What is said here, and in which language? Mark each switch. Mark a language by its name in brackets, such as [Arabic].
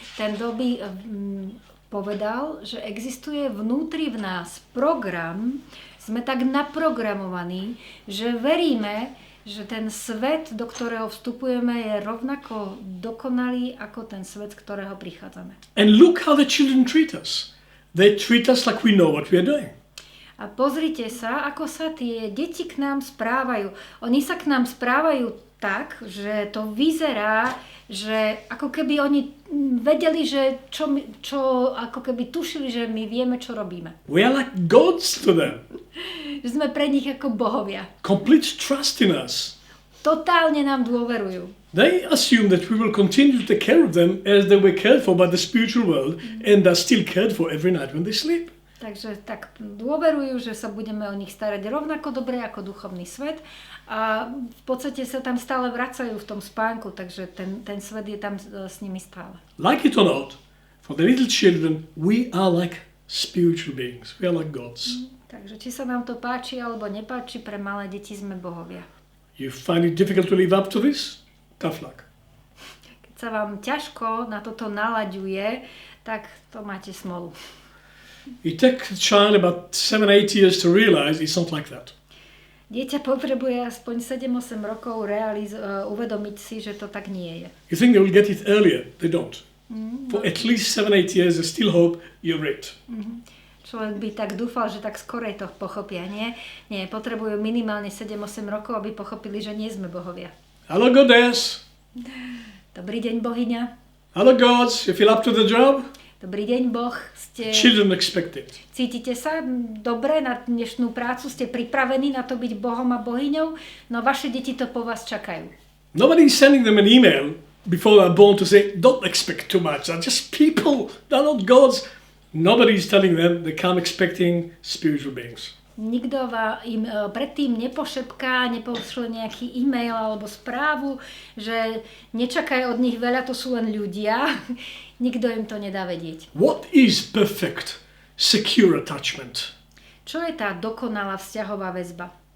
[Slovak] Ten Bowlby povedal, že existuje vnútri v nás program, sme tak naprogramovaní, že veríme, že ten svet, do ktorého vstupujeme, je rovnako dokonalý ako ten svet, z ktorého prichádzame. [English] And look how the children treat us. They treat us like we know what we are doing. [Slovak] A pozrite sa, ako sa tie deti k nám správajú. Oni sa k nám správajú tak, že to vyzerá, že ako keby oni vedeli, že čo ako keby tušili, že my vieme, čo robíme. [English] We are like gods to them. [Slovak] Že sme pre nich ako bohovia. [English] Complete trust in us. [Slovak] Totálne nám dôverujú. [English] They assume that we will continue to take care of them as they were cared for by the spiritual world and are still cared for every night when they sleep. [Slovak] Takže tak dôverujú, že sa budeme o nich starať rovnako dobre ako duchovný svet a v podstate sa tam stále vracajú v tom spánku, takže ten svet je tam s nimi stále. [English] Like it or not, for the little children, we are like spiritual beings. We are like gods. [Slovak] Takže či sa nám to páči alebo nepáči, pre malé deti sme bohovia. [English] You find it difficult to live up to this? Tough luck. [Slovak] Keď sa vám ťažko na toto nalaďuje, tak to máte smolu. [English] It takes a child about 7-8 years to realize it's not like that. [Slovak] Dieťa potrebuje aspoň 7-8 rokov uvedomiť si, že to tak nie je. [English] You think they will get it earlier? They don't. For at least 7-8 years, there's still hope you're it. [Slovak] Človek by tak dúfal, že tak skorej to pochopia, nie? Nie, potrebujú minimálne 7-8 rokov, aby pochopili, že nie sme bohovia. [English] Hello, goddess. [Slovak] Dobrý deň, bohyňa. [English] Hello, gods. You feel up to the job? [Slovak] Dobrý deň, Boh. [English] Children expect it. [Slovak] Cítite sa dobre na dnešnú prácu? Ste pripravení na to byť Bohom a bohyňou? No vaše deti to po vás čakajú. [English] Nobody is sending them an email before they're born to say, don't expect too much. They're just people. They're not gods. Nobody is telling them they come expecting spiritual beings. [Slovak] Nikto im predtým nepošepká, nepošle nejaký e-mail alebo správu, že nečakajú od nich veľa, to sú len ľudia. Nikto im to nedá vedieť. [English] What is perfect, secure attachment? [Slovak] Čo je tá dokonalá vzťahová väzba?